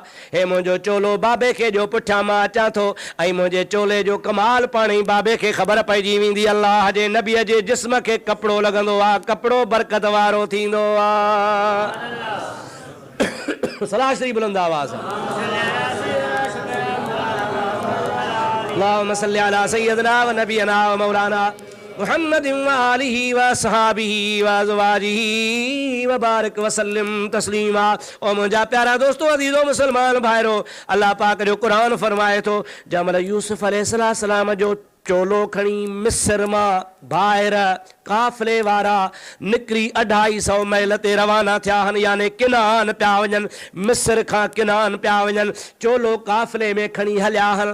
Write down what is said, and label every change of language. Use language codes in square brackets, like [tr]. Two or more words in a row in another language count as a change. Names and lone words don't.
[sd] हे मुंहिंजो चोलो बाबे खे ॾियो, पुठियां मां अचां थो ऐं मुंहिंजे चोले जो कमाल पाण ई बाबे खे ख़बर पइजी वेंदी। अल्लाह जे नबीअ जे जिस्म खे कपिड़ो लॻंदो आहे, कपिड़ो बरकत वारो थींदो आहे। सलाह शरीफ़ बुलंद आवाज़। [ar] اللهم صل على سيدنا ونبينا ومولانا محمد وآله وصحبه وأزواجه وبارك وسلم تسليما. [sd] ओ मुंहिंजा प्यारा दोस्तो अज़ीज़ो मुसलमान भाइरो, अल्लाह पाक जो क़ुरान फरमाए थो जंहिंमहिल यूसुफ अलैहिस्सलाम जो चोलो खणी मिस्र मां ॿाहिरि काफ़िले वारा निकिरी 250 मील ते रवाना थिया आहिनि, यानी किनान पिया वञनि, मिस्र खां किनान पिया वञनि, चोलो काफ़िले में खणी हलिया आहिनि।